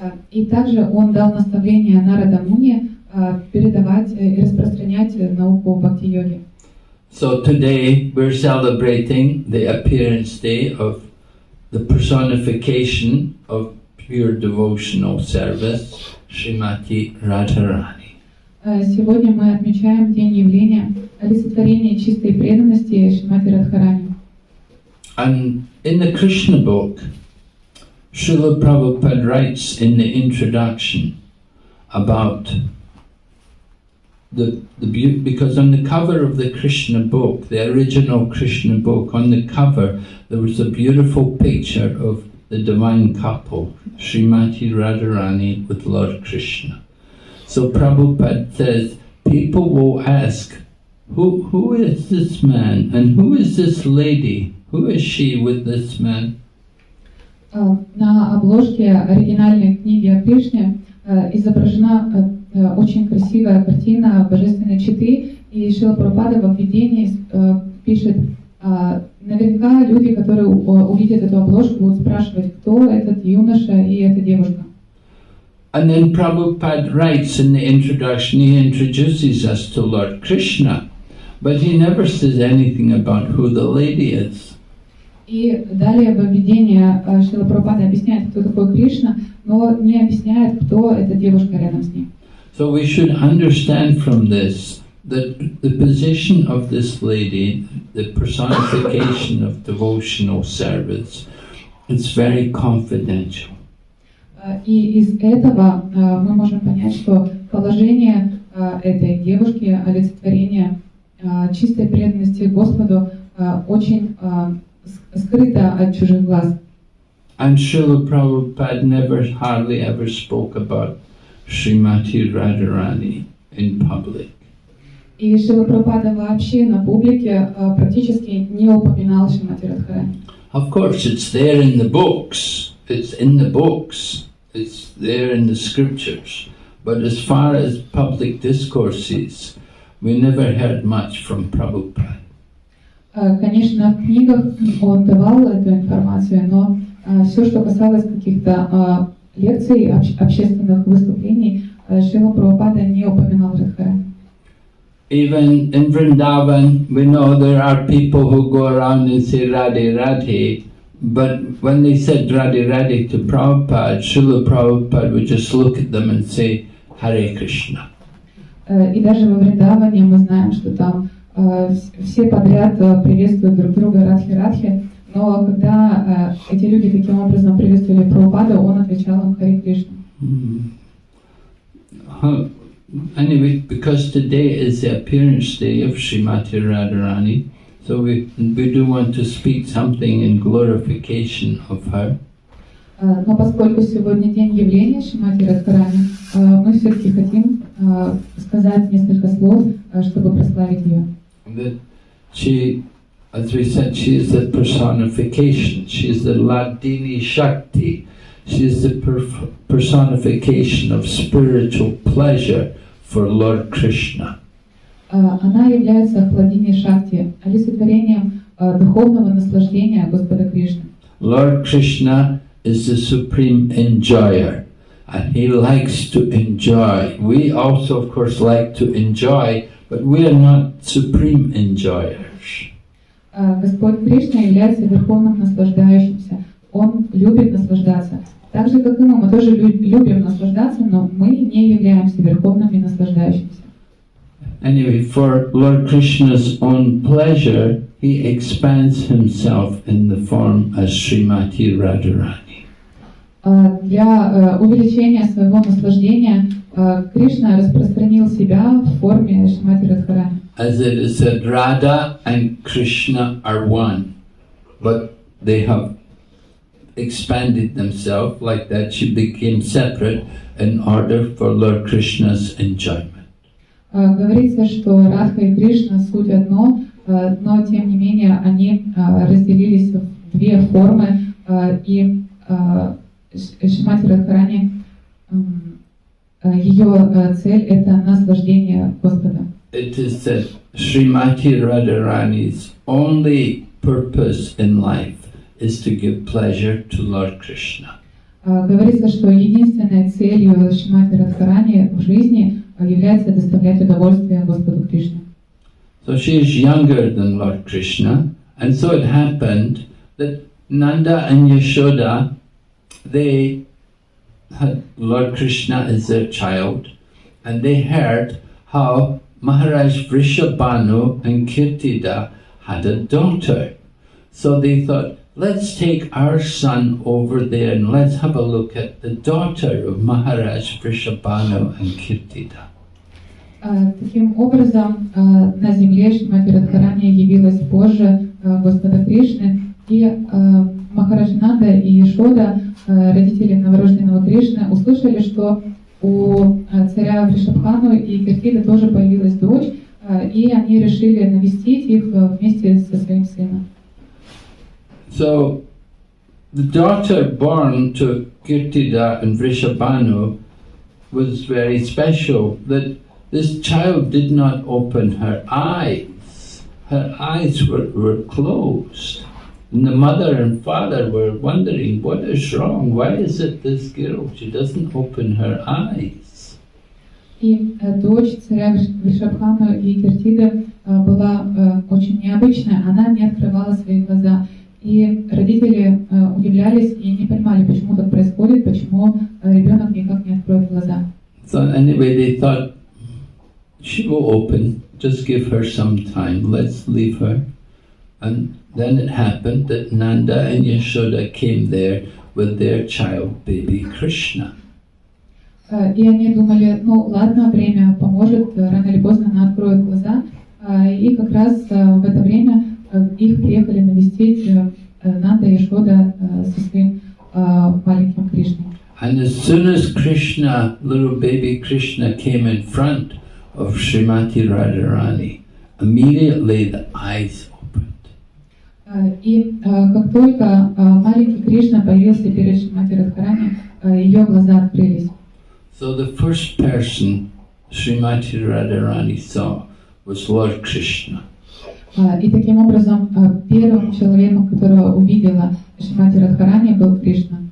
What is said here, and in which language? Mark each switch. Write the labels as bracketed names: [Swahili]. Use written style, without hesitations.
[Russian] И также он дал наставление Нарада Муни передавать и распространять науку бхакти-йоги. [English] So today we're celebrating the appearance day of the personification of pure devotional service, Srimati Radharani. [Russian] Сегодня мы отмечаем день явления олицетворения чистой преданности Шримати Радхарани. [English] And in the Krishna book, Srila Prabhupada writes in the introduction about the beauty, because on the cover of the Krishna book, the original Krishna book, on the cover there was a beautiful picture of the divine couple, Srimati Radharani with Lord Krishna. So Prabhupada says, people will ask, who is this man and who is this lady? Who is she with this man? [Russian] На обложке оригинальной книги о Кришне изображена очень красивая картина божественной четы, и Шрила Прабхупада во введении пишет, наверняка люди, которые увидят эту обложку, будут спрашивать, кто этот юноша и эта девушка. [English] And then Prabhupada writes in the introduction, he introduces us to Lord Krishna, but he never says anything about who the lady is. [Russian] И далее во введении Шрила Прабхупада объясняет, кто такой Кришна, но не объясняет, кто эта девушка рядом с ним. [English] So we should understand from this that the position of this lady, the personification of devotional service, is very confidential. [Russian] И из этого мы можем понять, что положение этой девушки, олицетворение чистой преданности Господу, очень скрыто от чужих глаз. [English] And Srila Prabhupada never hardly ever spoke about Srimati Radharani in public. [Russian] И Шрила Прабхупада вообще на публике практически не упоминал Шримати Радхарани. [English] Of course, it's there in the books. It's in the books. It's there in the scriptures. But as far as public discourses, we never heard much from Prabhupada. [Russian] Конечно, в книгах он давал эту информацию, но все, что касалось каких-то лекций, общественных выступлений, Шрила Прабхупада не упоминал Радхарани. [English] Even in Vrindavan, we know there are people who go around and say Radhe Radhe, but when they said Radhe Radhe to Prabhupada, Srila Prabhupada would just look at them and say Hare Krishna. [Russian] И даже во Вриндаване мы знаем, что там все подряд приветствуют друг друга Радхи-Радхи, но когда эти люди таким образом приветствовали Прабхупаду, он отвечал им Харе Кришна. [English] Anyway, because today is the appearance day of Srimati Radharani, so we do want to speak something in glorification of her. [Russian] Но поскольку сегодня день явления Шримати Радхарани, мы все-таки хотим сказать несколько слов, чтобы прославить ее. [English] That she, as we said, she is the personification, she is the Ladini Shakti, she is the personification of spiritual pleasure for Lord Krishna. [Russian] Она является Хладини Шакти, олицетворением духовного наслаждения Господа Кришны. [English] Lord Krishna is the supreme enjoyer, and he likes to enjoy. We also, of course, like to enjoy, but we are not supreme enjoyers. [Russian] Господь Кришна является верховным наслаждающимся. Он любит наслаждаться. Так же, как и мы тоже любим наслаждаться, но мы не являемся верховными наслаждающимися. [English] Anyway, for Lord Krishna's own pleasure, he expands himself in the form as Srimati Radharani. [Russian] Для увеличения своего наслаждения Кришна распространил себя в форме Шримати Радхарани. [English] As it is said, Radha and Krishna are one, but they have expanded themselves like that. She became separate in order for Lord Krishna's enjoyment. [Russian] Говорится, что Радха и Кришна суть одно, но тем не менее они разделились в две формы, и Шримати Радхарани, ее цель – это наслаждение Господа. [English] It is said Srimati Radharani's only purpose in life is to give pleasure to Lord Krishna. [Russian] Говорится, что единственной целью Шримати Радхарани в жизни является доставлять удовольствие Господу Кришне. [English] So she is younger than Lord Krishna, and so it happened that Nanda and Yashoda, they had Lord Krishna as their child, and they heard how Maharaj Vrishabhanu and Kirtida had a daughter. So they thought, let's take our son over there and let's have a look at the daughter of Maharaj Vrishabhanu and Kirtida. [Russian] Таким образом, на земле Шримати Радхарани явилась позже Господа Кришны, и Махарадж Нанда и Ешода, родители новорожденного Кришны, услышали, что у царя Вришабхану и Киртиды тоже появилась дочь, и они решили навестить их вместе со своим сыном. [English] So, the daughter born to Kirtida and Vrishabhanu was very special, that this child did not open her eyes. Her eyes were closed. And the mother and father were wondering, what is wrong? Why is it this girl? She doesn't open her eyes. [Russian] И дочь царя Вришабхану и Киртиды была очень необычная, она не открывала свои глаза. И родители удивлялись и не понимали, почему так происходит, почему ребенок никак не откроет глаза. [English] So anyway, they thought, she will open, just give her some time, let's leave her. And then it happened that Nanda and Yashoda came there with their child, baby Krishna. [Russian] И они думали, ну ладно, время поможет, рано или поздно она откроет глаза. И как раз в это время их приехали навестить Нанда и Ешода со своим маленьким Кришной. [English] And as soon as Krishna, little baby Krishna, came in front of Srimati Radharani, immediately the eyes opened. [Russian] И как только маленький Кришна появился перед Шримати Радхарани, ее глаза открылись. [English] So the first person Srimati Radharani saw was Lord Krishna. [Russian] И таким образом первым человеком, которого увидела Шримати Радхарани, был Кришна.